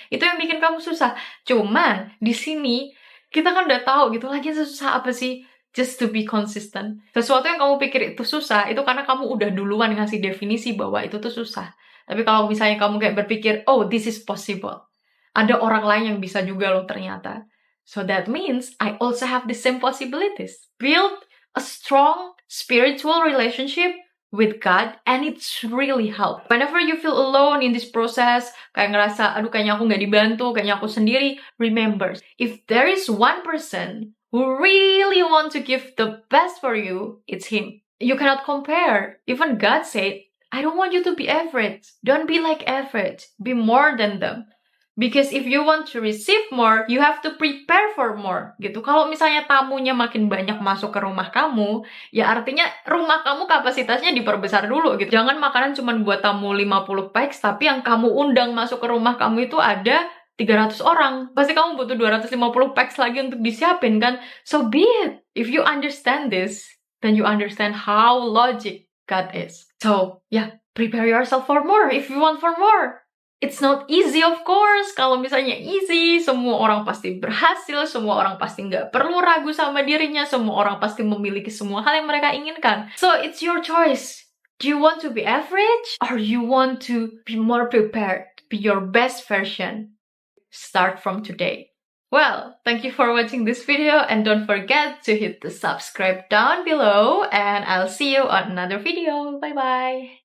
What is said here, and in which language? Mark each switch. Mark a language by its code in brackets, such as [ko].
[id] Itu yang bikin kamu susah. Cuman di sini kita kan udah tahu gitu, lagian susah apa sih? [en] Just to be consistent. [id] Sesuatu yang kamu pikir itu susah, itu karena kamu udah duluan ngasih definisi bahwa itu tuh susah. Tapi kalau misalnya kamu kayak berpikir, oh, [en] this is possible. [id] Ada orang lain yang bisa juga loh ternyata. [en] So that means I also have the same possibilities. Build a strong spiritual relationship with God, and it's really help. Whenever you feel alone in this process, [id] kayak ngerasa, aduh kayaknya aku nggak dibantu, kayaknya aku sendiri, [en] remember, if there is one person who really want to give the best for you, it's Him. You cannot compare. Even God said, I don't want you to be average. Don't be like average. Be more than them. Because if you want to receive more, you have to prepare for more. Gitu. [id] Kalau misalnya tamunya makin banyak masuk ke rumah kamu, ya artinya rumah kamu kapasitasnya diperbesar dulu gitu. Jangan makanan cuma buat tamu 50 packs, tapi yang kamu undang masuk ke rumah kamu itu ada 300 orang. Pasti kamu butuh 250 packs lagi untuk disiapin kan? [en] So be it. If you understand this, then you understand how logic God is. So, yeah, prepare yourself for more if you want for more. It's not easy, of course. [id] Kalau misalnya easy, semua orang pasti berhasil, semua orang pasti nggak perlu ragu sama dirinya, semua orang pasti memiliki semua hal yang mereka inginkan. [en] So, it's your choice. Do you want to be average? Or you want to be more prepared? Be your best version. Start from today. Well, thank you for watching this video, and don't forget to hit the subscribe down below, and I'll see you on another video. Bye bye!